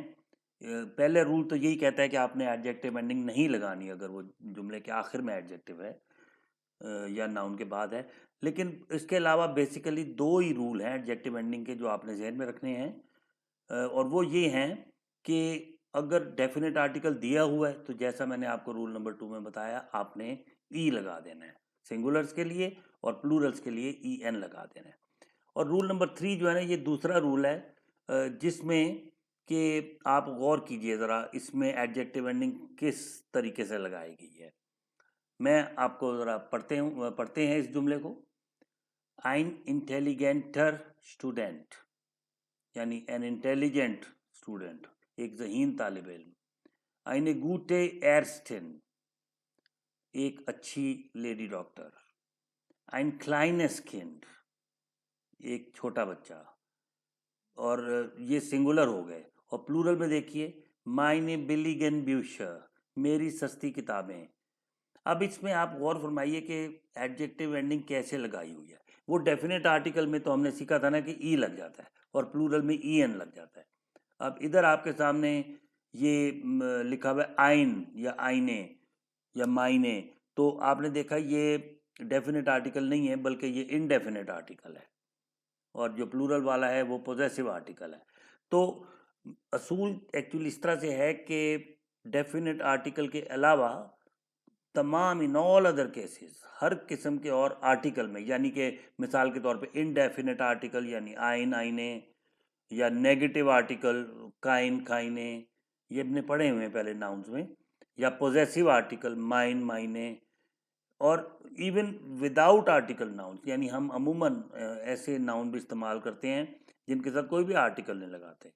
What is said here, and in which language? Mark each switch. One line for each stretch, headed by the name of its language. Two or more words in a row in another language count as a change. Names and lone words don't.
Urdu: پہلے رول تو یہی کہتا ہے کہ آپ نے
English: adjective ending
Urdu: نہیں لگانی اگر وہ جملے کے آخر میں ایڈجیکٹو ہے یا ناؤن کے بعد ہے، لیکن اس کے علاوہ بیسیکلی 2 ہی رول ہیں
English: adjective ending
Urdu: کے جو آپ نے ذہن میں رکھنے ہیں، اور وہ یہ ہیں کہ اگر
English: definite article
Urdu: دیا ہوا ہے تو جیسا میں نے آپ کو
English: rule number 2
Urdu: میں بتایا، آپ نے ای لگا دینا ہے سنگولرز کے لیے اور پلورلز کے لیے ای این لگا دینا ہے۔ اور
English: rule number 3
Urdu: جو ہے نا، یہ دوسرا رول ہے جس میں کہ آپ غور کیجئے ذرا، اس میں
English: adjective ending
Urdu: کس طریقے سے لگائی گئی ہے۔ میں آپ کو ذرا پڑھتے ہیں اس جملے کو۔
German: ein intelligenter Student،
Urdu: یعنی
English: an intelligent student،
Urdu: ایک ذہین طالب علم۔
German: eine gute Ärztin،
Urdu: ایک اچھی لیڈی ڈاکٹر۔
German: ein kleines Kind،
Urdu: ایک چھوٹا بچہ، اور یہ سنگولر ہو گئے۔ اور پلورل میں دیکھیے
German: meine billigen Bücher،
Urdu: میری سستی کتابیں۔ اب اس میں آپ غور فرمائیے کہ
English: adjective ending
Urdu: کیسے لگائی ہوئی ہے۔ وہ
English: definite article
Urdu: میں تو ہم نے سیکھا تھا نا کہ ای لگ جاتا ہے اور پلورل میں ای این لگ جاتا ہے۔ اب ادھر آپ کے سامنے یہ لکھا ہوا ہے آئین یا آئینے یا مائنے، تو آپ نے دیکھا یہ
English: definite article
Urdu: نہیں ہے بلکہ یہ
English: indefinite article
Urdu: ہے، اور جو پلورل والا ہے وہ
English: possessive article
Urdu: ہے۔ تو اصول ایکچولی اس طرح سے ہے کہ
English: definite article
Urdu: کے علاوہ تمام
English: in all other cases
Urdu: ہر قسم کے اور آرٹیکل میں، یعنی کہ مثال کے طور پہ
English: indefinite article
Urdu: یعنی
German: ein eine,
Urdu: یا
English: negative article
German: kein keine,
Urdu: یہ ہم نے پڑھے ہوئے ہیں پہلے ناؤنز میں، یا
English: possessive article
German: mein meine,
Urdu: اور
English: even without article nouns,
Urdu: یعنی ہم عموماً ایسے ناؤن بھی استعمال کرتے ہیں جن کے ساتھ کوئی بھی آرٹیکل نہیں لگاتے.